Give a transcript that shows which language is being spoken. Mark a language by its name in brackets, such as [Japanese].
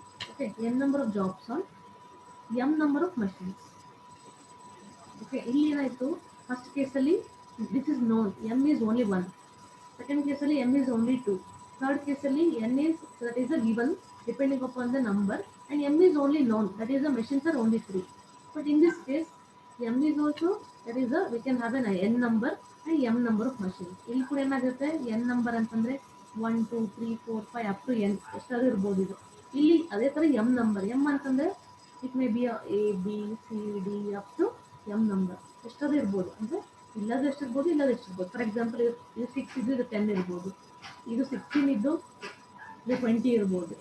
[English] Okay, n number of jobs on m number of machines. Okay, [Kannada] ಇಲ್ಲಿ ಏನಾಯಿತು first ಕೇಸಲ್ಲಿ [English] This is known m is only one. Second ಕೇಸಲ್ಲಿ m is only two. Third ಕೇಸಲ್ಲಿ n is that is a given depending upon the number and m is only known that is the machines are only 3. But in this case m is also that is a we can have an n number and m number of machines. [Kannada] ಇಲ್ಲಿ ಕೂಡ ಏನಾಗುತ್ತೆ n number ಅಂತಂದರೆ 1 2 3 4 5 up to n ಎಷ್ಟಾದ್ರೂ ಇರ್ಬೋದು. ಇದು ಇಲ್ಲಿ ಅದೇ ಥರ ಎಮ್ ನಂಬರ್, ಎಮ್ ಅಂತಂದರೆ [English] it may be [Kannada] A B C D up to M number ಎಷ್ಟಾದ್ರೂ ಇರ್ಬೋದು. ಅಂದರೆ ಇಲ್ಲದ ಎಷ್ಟಿರ್ಬೋದು, ಇಲ್ಲದ ಎಷ್ಟಿರ್ಬೋದು. [English] for example [Kannada] ಇದು 6 ಇದ್ದು ಇದು 10 ಇರ್ಬೋದು, ಇದು 16 ಇದ್ದು ಇದು 20 ಇರ್ಬೋದು.